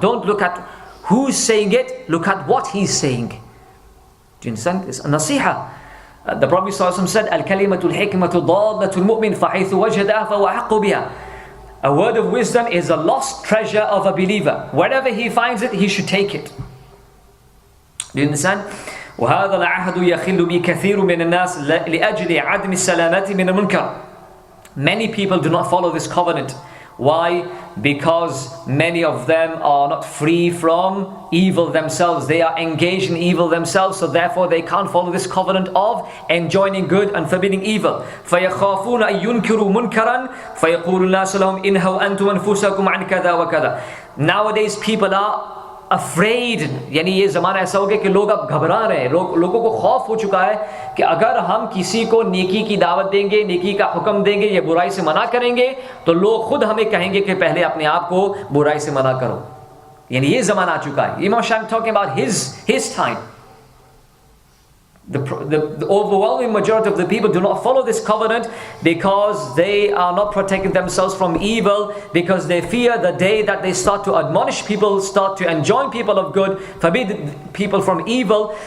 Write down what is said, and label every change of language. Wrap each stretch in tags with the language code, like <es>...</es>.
<en>Don't look at who's saying it, look at what he's saying. Do you understand? It's a nasiha. The Prophet ﷺ said,</en> <ar>الكلمة الحكمة ضالة المؤمن فحيث وجدها فهو أحق بها.</ar> <en>A word of wisdom is a lost treasure of a believer. Wherever he finds it, he should take it. Do you understand?</en> <ar>وهذا العهد يخل به كثير من الناس لأجل عدم السلامة من المنكر.</ar> <en>Many people do not follow this covenant. Why? Because many of them are not free from evil themselves. They are engaged in evil themselves, so therefore they can't follow this covenant of enjoining good and forbidding evil.</en> <ar>فَيَخَافُونَ أَن يُنْكِرُوا مُنْكَرًا فَيَقُولُ النَّاسُ لَهُمْ إِنْهَوْا أَنْتُمْ أَنفُسَكُمْ عَنْ كَذَا وَكَذَا.</ar> <en>Nowadays people are afraid.</en> <hi>यानी ये ज़माना ऐसा हो गया कि लोग अब घबरा रहे हैं, लोगों को खौफ हो चुका है कि अगर हम किसी को नेकी की दावत देंगे, नेकी का हुक्म देंगे या बुराई से मना करेंगे, तो लोग खुद हमें कहेंगे कि पहले अपने आप को बुराई से मना करो. यानी ये ज़माना आ चुका है.</hi> <en>Imam Sha'rani talking about his time. The overwhelming majority of the people do not follow this covenant because they are not protecting themselves from evil, because they fear the day that they start to admonish people, start to enjoin people of good, forbid people from evil.</en>